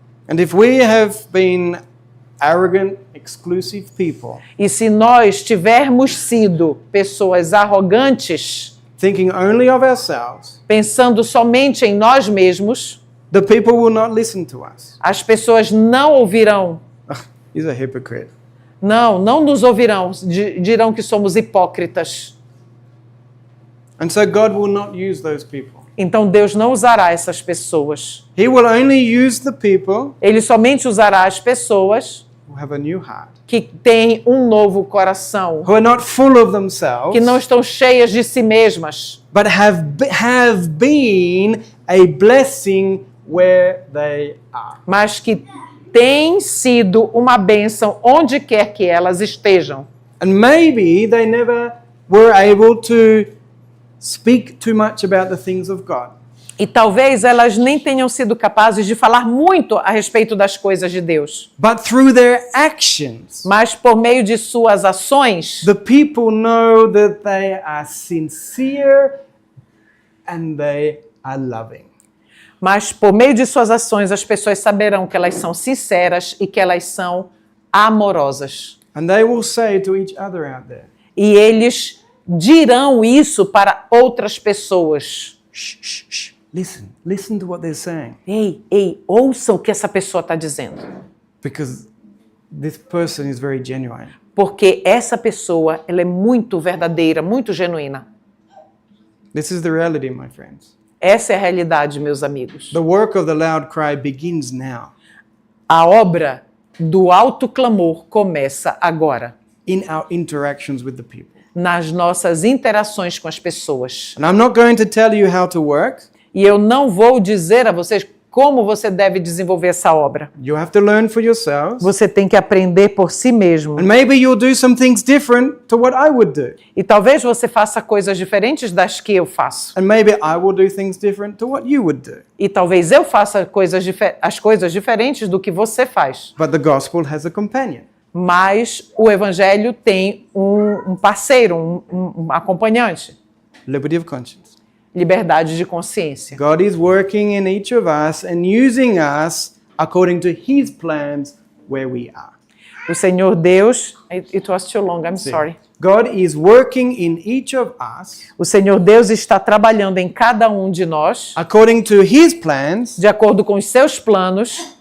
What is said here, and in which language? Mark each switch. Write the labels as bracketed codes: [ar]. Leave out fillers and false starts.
[en] And if we have been arrogant, exclusive people, [pt] E se nós tivermos sido pessoas arrogantes, [en] thinking only of ourselves, [pt] pensando somente em nós mesmos, [en] the people will not listen to us. [pt] as pessoas não ouvirão. [en] He's a hypocrite. [pt] Não nos ouvirão, dirão que somos hipócritas. [en] And so God will not use those people. [pt] Então Deus não usará essas pessoas. [en] He will only use the people [pt] Ele somente usará as pessoas [en] who have a new heart, [pt] que têm um novo coração, [en] who are not full of themselves, [pt] que não estão cheias de si mesmas, [en] but have been a blessing where they are. [pt] mas que têm sido uma bênção onde quer que elas estejam. [en] And maybe they never were able to speak too much about the things of God. [pt] E talvez elas nem tenham sido capazes de falar muito a respeito das coisas de Deus. [en] But through their actions, [pt] Mas por meio de suas ações, [en] the people know that they are sincere and they are loving. [pt] as pessoas saberão que elas são sinceras e que elas são amorosas. [en] And they will say to each other out there, [pt] E eles dirão isso para outras pessoas. shh, shh, shh. [en] Listen to what they're saying. [pt] Ei, ouçam o que essa pessoa está dizendo. [en] Because this person is very genuine. [pt] Porque essa pessoa, ela é muito verdadeira, muito genuína. [en] This is the reality, my friends. [pt] Essa é a realidade, meus amigos. [en] The work of the loud cry begins now. [pt] A obra do alto clamor começa agora, [en] In our interactions with the people. [pt] nas nossas interações com as pessoas. [en] And I'm not going to tell you how to work. [pt] E eu não vou dizer a vocês como você deve desenvolver essa obra. [en] You have to learn for yourselves. [pt] Você tem que aprender por si mesmo. [en] And maybe you'll do some things different to what I would do. [pt] E talvez você faça coisas diferentes das que eu faço. [en] And maybe I will do things different to what you would do. [pt] E talvez eu faça as coisas diferentes do que você faz. [en] But the gospel has a companion. [pt] Mas o evangelho tem um parceiro, um acompanhante. [en] Liberty of conscience. [pt] Liberdade de consciência. [en] God is working in each of us and using us according to His plans where we are. [pt] O Senhor Deus... [en] It was too long, I'm sorry. God is working in each of us [pt] O Senhor Deus está trabalhando em cada um de nós, [en] according to His plans [pt] de acordo com os seus planos,